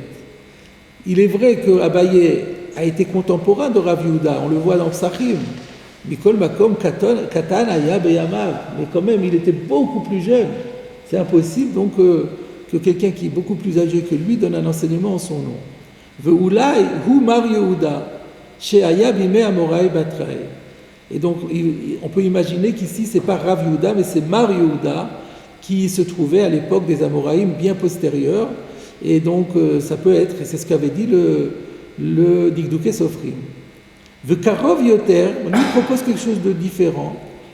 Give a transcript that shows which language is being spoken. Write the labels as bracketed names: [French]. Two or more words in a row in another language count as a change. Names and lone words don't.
[French] Il est vrai que Abaye a été contemporain de Rav Yehuda, on le voit dans Psachim. [Hebrew] מכל מקום קטן היה בימיו. [French] Mais quand même, il était beaucoup plus jeune. C'est impossible donc que quelqu'un qui est beaucoup plus âgé que lui donne un enseignement en son nom. [Hebrew] ואולי הוא מר יהודה, שהיה בימי אמוראי בתראי. [French] Et donc, on peut imaginer qu'ici, c'est pas Rav Yehuda, mais c'est Mar Yehuda qui se trouvait à l'époque des Amoraïm bien postérieure. Et donc, ça peut être, et c'est ce qu'avait dit le Dikdouké Sofrim. [Hebrew] וקרוב יותר, [French] lui propose quelque chose de différent.